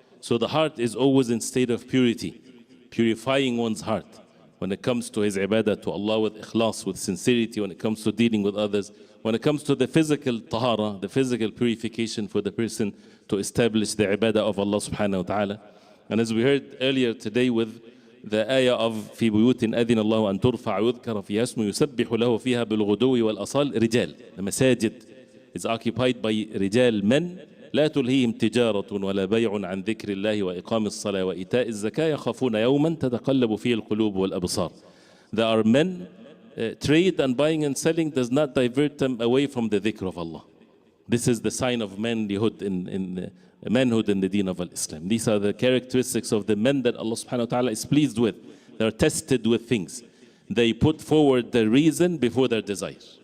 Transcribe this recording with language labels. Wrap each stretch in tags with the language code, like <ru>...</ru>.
<en>So the heart is always in state of purity, purifying one's heart when it comes to his ibadah to Allah with ikhlas, with sincerity, when it comes to dealing with others, when it comes to the physical tahara, the physical purification for the person to establish the ibadah of Allah subhanahu wa ta'ala. And as we heard earlier today with the ayah of</en> <ar>في بيوت أذن الله أن ترفع ويذكر فيها اسمه يسبح له فيها بالغدو والأصال رجال.</ar> <en>The masajid is occupied by</en> <ar>رجال, men, لا تلهيهم تجارة ولا بيع عن ذكر الله وإقام الصلاة وإيتاء الزكاة يخافون يوما تتقلب فيه القلوب والأبصار.</ar> <en>There are men, trade and buying and selling does not divert them away from the dhikr of Allah. This is the sign of manhood in the deen of Islam. These are the characteristics of the men that Allah subhanahu wa ta'ala is pleased with. They are tested with things. They put forward their reason before their desire.</en>